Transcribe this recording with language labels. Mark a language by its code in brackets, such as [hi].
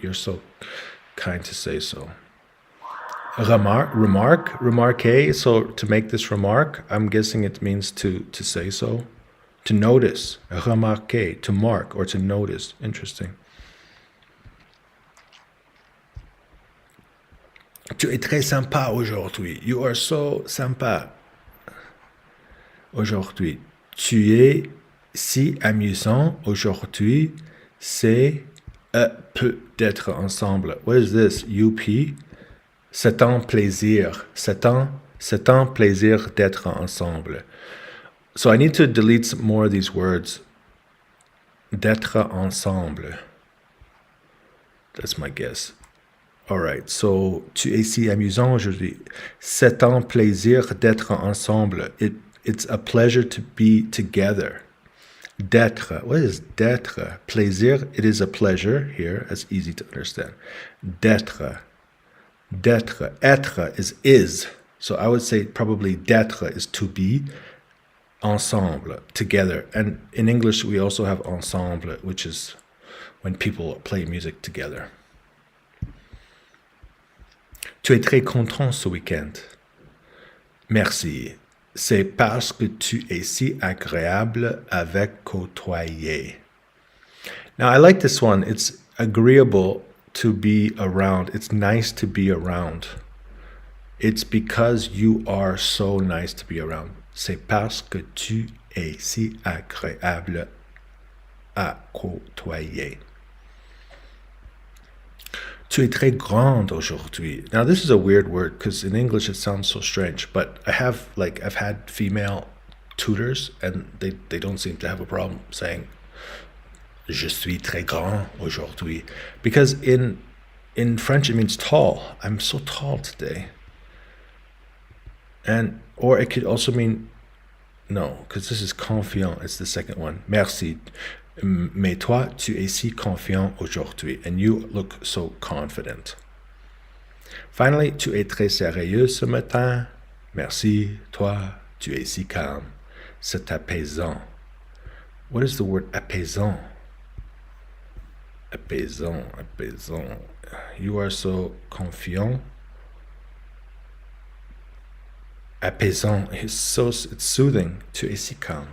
[en] You're so kind to say so. Remarquer. So to make this remark, I'm guessing it means to say so. To notice. Remarquer, to mark or to notice. Interesting. [fr] Tu es très sympa aujourd'hui. [en] You are so [fr] sympa aujourd'hui. Tu es si amusant aujourd'hui, c'est peu d'être ensemble. [en] What is this? UP? [fr] C'est un plaisir. C'est un plaisir d'être ensemble. [en] So I need to delete some more of these words. [fr] D'être ensemble. [en] That's my guess. All right. [fr] So tu es si amusant aujourd'hui. C'est un plaisir d'être ensemble. [en] It's a pleasure to be together. D'être. What is d'être? Plaisir. It is a pleasure here. That's easy to understand. D'être. D'être. Être is. So I would say probably d'être is to be. Ensemble. Together. And in English we also have ensemble, which is when people play music together. [fr] Tu es très content ce week-end. Merci. C'est parce que tu es si agréable avec côtoyer. [en] Now, I like this one. It's agreeable to be around. It's nice to be around. It's because you are so nice to be around. [fr] C'est parce que tu es si agréable à côtoyer. Tu es très grande aujourd'hui. [en] Now this is a weird word because in English it sounds so strange, but I've had female tutors and they don't seem to have a problem saying [fr] je suis très grand aujourd'hui, [en] because in French it means tall. I'm so tall today. And or it could also mean no, because this is confiant. It's the second one. [fr] Merci. Mais toi, tu es si confiant aujourd'hui, [en] and you look so confident. [fr] Finally, tu es très sérieux ce matin. Merci. Toi, tu es si calme. C'est apaisant. [en] What is the word apaisant? Apaisant, apaisant. You are so confiant. [fr] apaisant. [en] It's soothing. [fr] Tu es si calme.